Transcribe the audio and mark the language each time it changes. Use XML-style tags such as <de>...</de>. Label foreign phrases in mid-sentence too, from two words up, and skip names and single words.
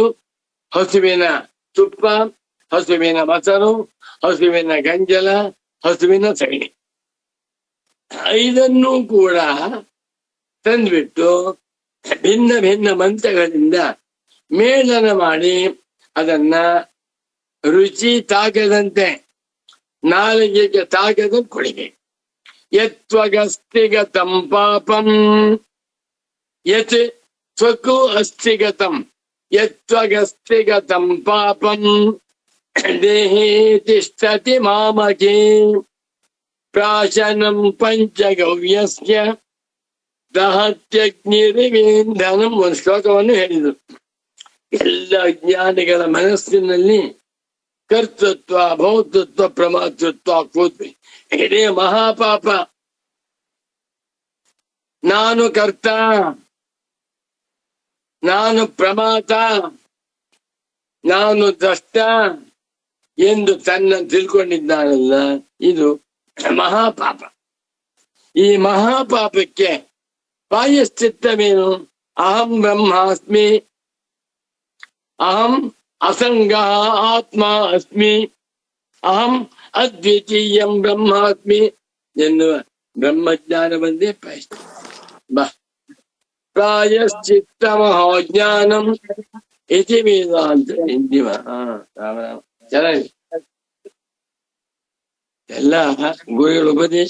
<kn>ಹಸುವಿನ ತುಪ್ಪ, ಹಸುವಿನ ಮೊಸರು, ಹಸುವಿನ ಗಂಜಲ, ಹಸುವಿನ ಸಗಣಿ, ಇದನ್ನೂ ಕೂಡ ತಂದ್ಬಿಟ್ಟು ಭಿನ್ನ ಭಿನ್ನ ಮಂತ್ರಗಳಿಂದ ಮೇಳನ ಮಾಡಿ ಅದನ್ನ ರುಚಿ ತಾಕದಂತೆ, ನಾಲಿಗೆಗೆ ತಾಕದಂತೆ ಕುಡಿಬೇಕು.</kn> <sa>ಯತ್ವಗಸ್ತಿಗತಂ ಪಾಪಂ, ಯತ್ ತ್ವಕು ಅಸ್ತಿಗತಂ, ಯತ್ವಗಸ್ತಿಗತಂ ಪಾಪಂ ದೇಹೇ ತಿಷ್ಠತಿ ಮಾಮಕೇ ಪ್ರಾಶನಂ ಪಂಚಗವ್ಯಸ್ಯ ದಹತ್ಯಗ್ನಿರಿವೇಂಧನಂ.</sa> <kn>ಒಂದು ಶ್ಲೋಕವನ್ನು ಹೇಳಿದರು. ಎಲ್ಲ ಅಜ್ಞಾನಿಗಳ ಮನಸ್ಸಿನಲ್ಲಿ ಕರ್ತೃತ್ವ, ಭೌತೃತ್ವ, ಪ್ರಮಾತೃತ್ವ ಕೂತ್ವಿ. ಇದೇ ಮಹಾಪಾಪ. ನಾನು ಕರ್ತ, ನಾನು ಪ್ರಮಾತ, ನಾನು ದ್ರಷ್ಟ ಎಂದು ತನ್ನ ತಿಳ್ಕೊಂಡಿದ್ದಾನಲ್ಲ, ಇದು ಮಹಾಪಾಪ. ಈ ಮಹಾಪಾಪಕ್ಕೆ ಪ್ರಾಯಶ್ಚಿತ್ತವೇನು?</kn> <sa>ಅಹಂ ಬ್ರಹ್ಮಾಸ್ಮಿ, ಅಹಂ ಅಸಂಗ ಆತ್ಮ ಅಸ್ಮಿ, ಅಹಂ ಅದ್ವಿತೀಯಂ ಬ್ರಹ್ಮಾಸ್ಮಿ</sa> <kn>ಎನ್ನುವ ಬ್ರಹ್ಮಜ್ಞಾನ ಬಂದೇ ಪ್ರಾಯಶ್ಚಿತ್ತ.</kn> <sa>ಪ್ರಾಯಶ್ಚಿತ್ತ ಮಹಾಜ್ಞಾನಂ ಇತಿ ವೇದಾಂತ ಹಿಂದಿಮ.</sa> <kn>ಚೆನ್ನಾಗಿ ಎಲ್ಲ ಗುರುಗಳ ಉಪದೇಶ.</kn>